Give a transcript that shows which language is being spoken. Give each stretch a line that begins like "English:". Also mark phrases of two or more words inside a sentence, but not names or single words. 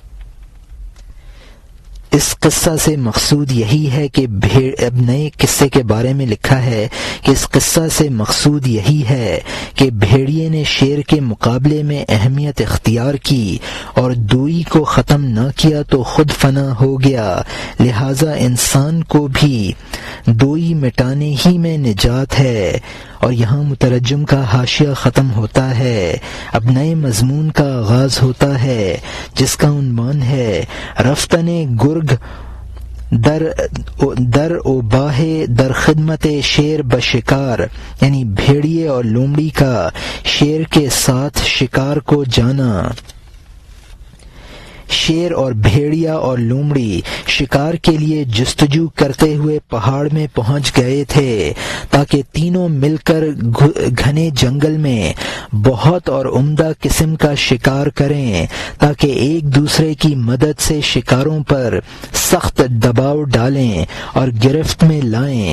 Urdu: اس قصہ سے مقصود یہی ہے کہ اب نئے قصے کے بارے میں لکھا ہے کہ اس قصہ سے مقصود یہی ہے کہ بھیڑیے نے شیر کے مقابلے میں اہمیت اختیار کی اور دوئی کو ختم نہ کیا تو خود فنا ہو گیا، لہذا انسان کو بھی دوئی مٹانے ہی میں نجات ہے۔ اور یہاں مترجم کا حاشیہ ختم ہوتا ہے۔ اب نئے مضمون کا آغاز ہوتا ہے جس کا عنوان ہے
Persian: رفتن گرگ در اوباہ در خدمت شیر بشکار،
Urdu: یعنی بھیڑیے اور لومڑی کا شیر کے ساتھ شکار کو جانا۔ شیر اور بھیڑیا اور لومڑی شکار کے لیے جستجو کرتے ہوئے پہاڑ میں پہنچ گئے تھے تاکہ تینوں مل کر گھنے جنگل میں بہت اور عمدہ قسم کا شکار کریں تاکہ ایک دوسرے کی مدد سے شکاروں پر سخت دباؤ ڈالیں اور گرفت میں لائیں۔